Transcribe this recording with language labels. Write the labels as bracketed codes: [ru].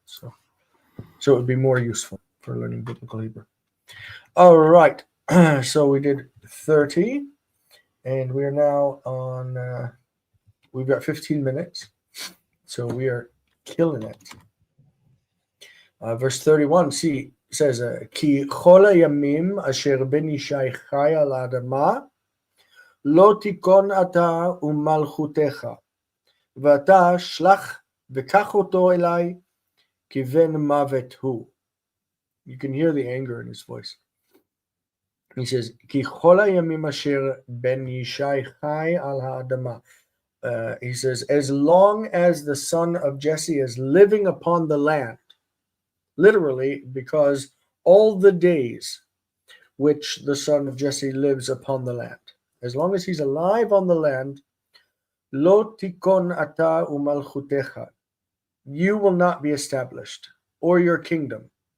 [en] So it would be more useful for learning biblical Hebrew. All right. So we did 30, and we are now on. We've got 15 minutes, so we are killing it. Verse 31. See. [he] Says, כי כל הימים אשר בן ישי חי על האדמה, לא תיכון אתה ומלכותך, ואתה שלח וקח אותו אליי, כי בן מוות הוא. [en] You can hear the anger in his voice. He says, [he] כי כל הימים אשר בן ישי חי על האדמה. [en] He says, as long as the son of Jesse is living upon the land, literally, because all the days which the son of Jesse lives upon the land, as long as he's alive on the land, [he] lo tikon ata umalchutecha, [en] you will not be established, or your kingdom.